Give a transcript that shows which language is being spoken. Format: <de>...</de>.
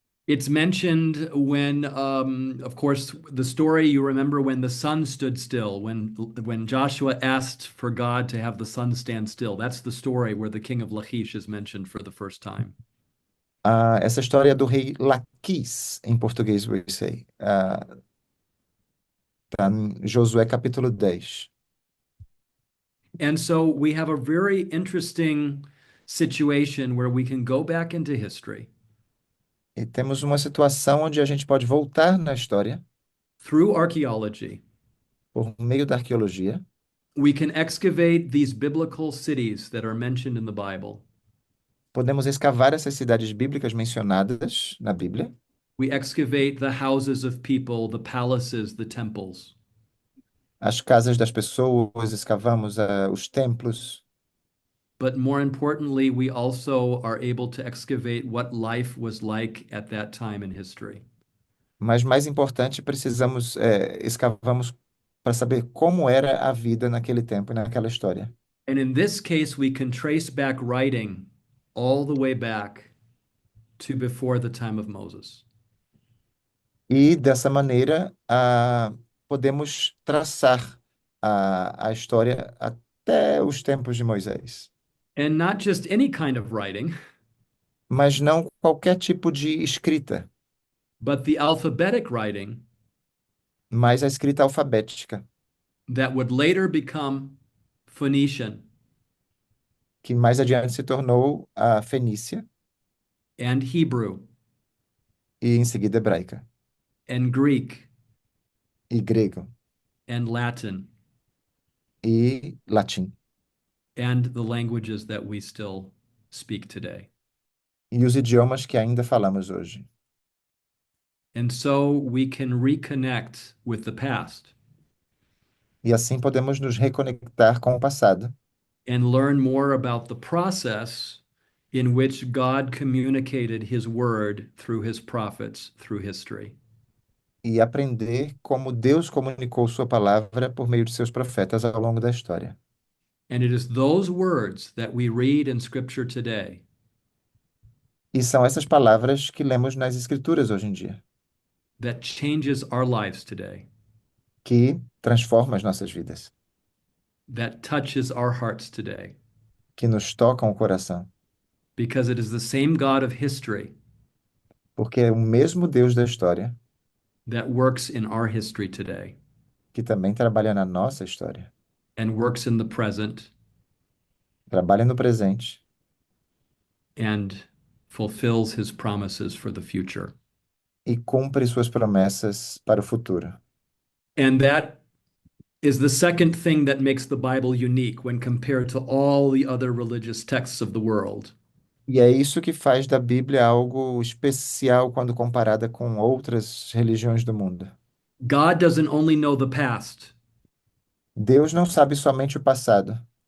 <en>It's mentioned when, of course, the story you remember when the sun stood still, when Joshua asked for God to have the sun stand still. That's the story where the king of Lachish is mentioned for the first time.</en> <pt>Essa história é do rei Laquis, em português, eu sei. Tá em Josué capítulo 10.</pt> <en>And so we have a very interesting situation where we can go back into history</en> <pt>E temos uma situação onde a gente pode voltar na história</pt> <en>through archaeology.</en> <pt>por meio da arqueologia.</pt> <en>We can excavate these biblical cities that are mentioned in the Bible.</en> <pt>Podemos escavar essas cidades bíblicas mencionadas na Bíblia.</pt> <en>We excavate the houses of people, the palaces, the temples.</en> <pt>As casas das pessoas, escavamos os templos.</pt> <en>But more importantly, we also are able to excavate what life was like at that time in history.</en> <pt>Mas mais importante, escavamos para saber como era a vida naquele tempo e naquela história.</pt> <en>And in this case, we can trace back writing all the way back to before the time of Moses.</en> <pt>E dessa maneira, podemos traçar a história até os tempos de Moisés.</pt> <en>And not just any kind of writing,</en> <pt>Mas não qualquer tipo de escrita,</pt> <en>but the alphabetic writing</en> <pt>mas a escrita alfabética,</pt> <en>that would later become Phoenician</en> <pt>que mais adiante se tornou a fenícia</pt> <en>and Hebrew</en> <pt>e em seguida hebraica</pt> <en>and Greek</en> <pt>e grego</pt> <en>and Latin</en> <pt>e latim.</pt> <en>and the languages that we still speak today.</en> <pt>E os idiomas que ainda falamos hoje.</pt> <en>And so we can reconnect with the past</en> <pt>E assim podemos nos reconectar com o passado</pt> <en>and learn more about the process in which God communicated his word through his prophets through history.</en> <pt>e aprender como Deus comunicou sua palavra por meio de seus profetas ao longo da história.</pt> <en>And it is those words that we read in scripture today</en> <pt>E são essas palavras que lemos nas Escrituras hoje em dia,</pt> <en>that changes our lives today,</en> <pt>que transformam as nossas vidas,</pt> <en>that touches our hearts today,</en> <pt>que nos tocam o coração,</pt> <en>because it is the same God of history</en> <pt>porque é o mesmo Deus da história</pt> <en>that works in our history today</en> <pt>que também trabalha na nossa história,</pt> <en>and works in the present</en> <pt>trabalha no presente</pt> <en>and fulfills his promises for the future.</en> <pt>e cumpre suas promessas para o futuro.</pt> <en>And that is the second thing that makes the Bible unique when compared to all the other religious texts of the world.</en> <pt>E é isso que faz da Bíblia algo especial quando comparada com outras religiões do mundo.</pt> <en>God doesn't only know the past,</en> <pt>Deus não sabe somente o passado,</pt>